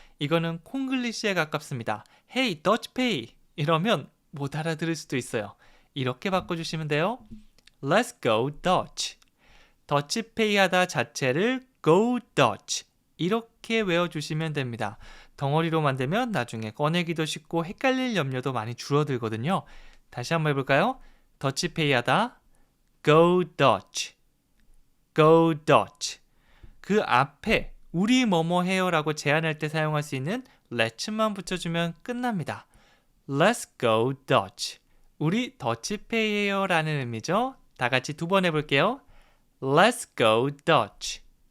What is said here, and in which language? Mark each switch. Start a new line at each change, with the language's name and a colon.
Korean: 이거는 콩글리시에 가깝습니다. Hey, 더치페이 이러면 못 알아들을 수도 있어요. 이렇게 바꿔주시면 돼요.
English: Let's go Dutch.
Korean: 더치페이 하다 자체를 go Dutch 이렇게 외워주시면 됩니다. 덩어리로 만들면 나중에 꺼내기도 쉽고 헷갈릴 염려도 많이 줄어들거든요. 다시 한번 해볼까요? 더치페이 하다
English: go Dutch, go Dutch.
Korean: 그 앞에 우리 뭐뭐 해요라고 제안할 때 사용할 수 있는 let's만 붙여주면 끝납니다.
English: Let's go Dutch.
Korean: 우리 더치페이 해요 라는 의미죠. 다 같이 두 번 해볼게요.
English: Let's go Dutch.